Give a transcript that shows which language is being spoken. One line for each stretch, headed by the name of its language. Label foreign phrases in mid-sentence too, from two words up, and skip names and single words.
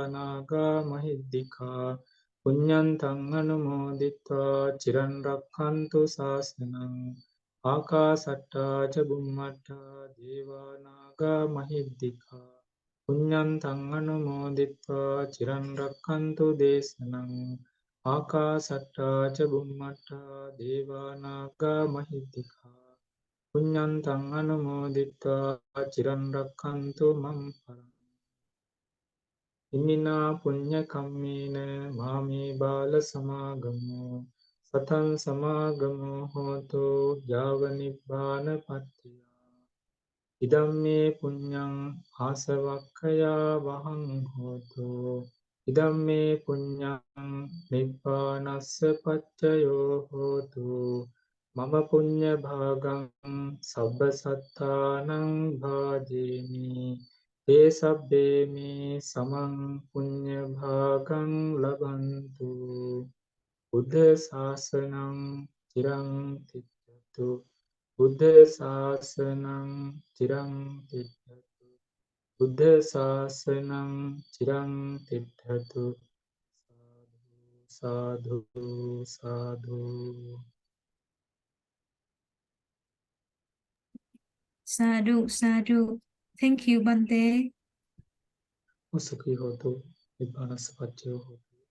Pali: නාග මහිද්దికා පුඤ්ඤන්තං අනුමෝදිත්වා චිරන් රක්ඛන්තු ශාසනං ආකාසට්ඨා ච බුම්මට්ඨා දේවා නාග මහිද්దికා පුඤ්ඤන්තං අනුමෝදිත්වා චිරන් රක්ඛන්තු දේශනං ආකාසට්ඨා ච බුම්මට්ඨා දේවා නාග මහිද්దికා පුඤ්ඤන්තං අනුමෝදිත්වා චිරන් රක්ඛන්තු මම් පරං ඉමිනා පුඤ්ඤ කම්මේන මාමේ බාල සමාගමෝ සතං සමාගමෝ හෝතු යාව නිබ්බාන පත්තිය ඉදම්මේ පුඤ්ඤං ආසවක්ඛයා වහං හෝතු ඉදම්මේ පුඤ්ඤං නිබ්බානස්ස පච්චයෝ හෝතු මම පුඤ්ඤ භාගං සබ්බ සත්තානං භාජේමි ඒ සබ්බේ මේ සමං පුඤ්ඤ භාගං ලබන්තු බුද්ධ ශාසනං චිරං තිත්තතු බුද්ධ ශාසනං චිරං තිත්තතු බුද්ධ ශාසනං චිරං තිත්තතු සාදු සාදු Sadhu, sadhu.
English: Thank you, Bante.
Pali: සුඛී හෝතු නිබ්බානස්ස පච්චයෝ හෝතු